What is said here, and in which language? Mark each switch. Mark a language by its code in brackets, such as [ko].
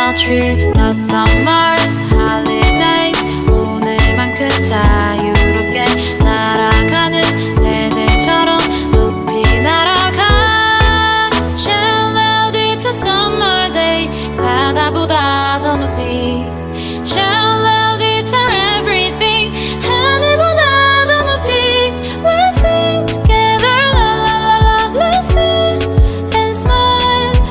[en] trip, the summer's holidays. [ko] 오늘만큼 자유롭게 날아가는 새들처럼 높이 날아가. [en] Shout loud, it's a summer day. [ko] 바다보다 더 높이. [en] Shout loud, it's our everything. [ko] 하늘보다 더 높이. [en] Let's sing together, la la la la. Let's sing and smile.